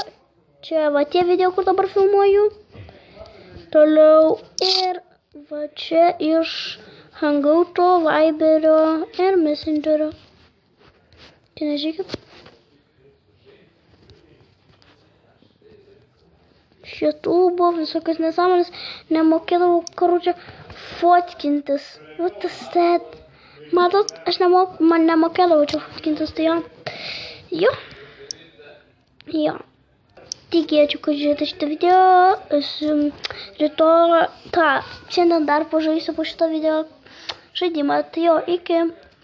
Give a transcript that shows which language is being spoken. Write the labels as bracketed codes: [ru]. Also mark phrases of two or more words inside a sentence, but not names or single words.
[lt] Čia va tie video, kur dabar filmuoju. Toliau ir va čia iš Hangouto, Viberio ir Messengerio. Čia nežiūrėkit. Šitubo, visokios nesąmonės. Nemokėdavau, karučia, fotkintis. [en] What is that? [lt] Matot, aš nemokėdavau čia fotkintis, tai jo. Jo. Tikėčiau, kad žiūrėjote šitą video. Rytoj, šiandien dar pažaisiu po šitą video žaidimą. Tai jo, iki.